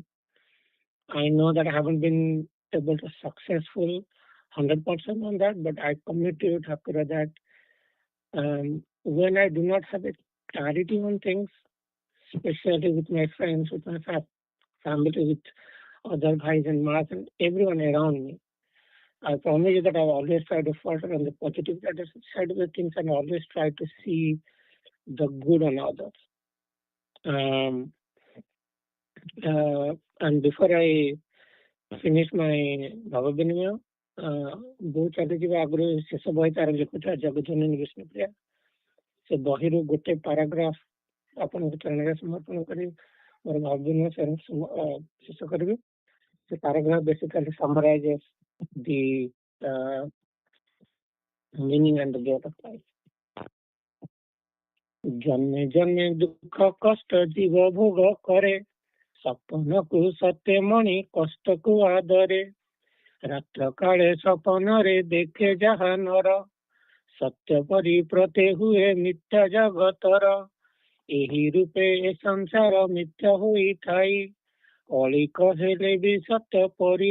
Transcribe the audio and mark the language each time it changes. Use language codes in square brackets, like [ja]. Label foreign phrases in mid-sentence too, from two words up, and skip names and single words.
[en] I know that I haven't been able to successful 100% on that, but I commit to you, Thakura, that when I do not have a clarity on things, especially with my friends, with my family, with other guys and mas and everyone around me, I promise you that I always try to falter on the positive side of the things and always try to see the good on others. And before I finish my Bhava Binimaya, [or] ବହୁତ ଚାଲିଯିବା ଆଗରୁ ଶେଷ ବହି ତାର ଲେଖୁଥିଲା ଜଗଜନନୀ ବିଷ୍ଣୁପ୍ରିୟା. ସେ ବହିରୁ ଗୋଟେ ପାରାଗ୍ରାଫ ଆପଣଙ୍କ ଚରଣରେ ସମର୍ପଣ କରି ମୋର ଭାବ ବିନିମୟ ଶେଷ କରିବି. ସେ ପାରାଗ୍ରାଫ [en] basically summarizes the meaning and the growth of life. [or] ଜନ୍ମେ ଜନ୍ମେ ଦୁଃଖ କଷ୍ଟ ଜୀବ ଭୋଗ କରେ, ସପନକୁ ସତ୍ୟ ମଣି କଷ୍ଟକୁ ଆଦରେ, ରାତ୍ର କାଳେ ସପନରେ ଦେଖେ ଯାହା ନର, ସତ୍ୟ ପରି ପ୍ରତେ ହୁଏ ମିଥ୍ୟା ଜଗତର, ଏହି ରୂପେ ଏ ସଂସାର ମିଥ୍ୟା ହୋଇଥାଇ, କଳି କହିଲେ ବି ସତ୍ୟ ପରି